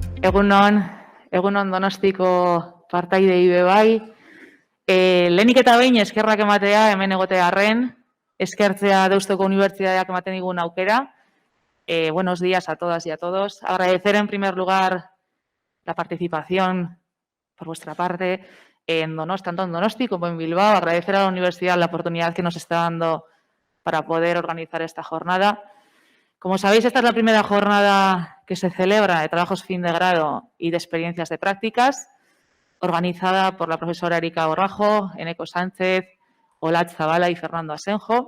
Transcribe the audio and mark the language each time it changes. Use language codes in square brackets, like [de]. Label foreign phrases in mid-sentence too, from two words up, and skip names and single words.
[eu] Egunon Donostiko partaidei be bai. Lehenik eta behin eskerrak ematea hemen egotearren, eskertzea Deustuko Unibertsitateak ematen digun aukera. [es] Buenos días a todas y a todos. Agradecer en primer lugar la participación por vuestra parte en Donosti, tanto en Donosti como en Bilbao. Agradecer a la universidad la oportunidad que nos está dando para poder organizar esta jornada. Como sabéis, esta es la primera jornada que se celebra de trabajos fin de grado y de experiencias de prácticas, organizada por la profesora Erika Borrajo, Eneco Sánchez, Olatz Zabala y Fernando Asenjo.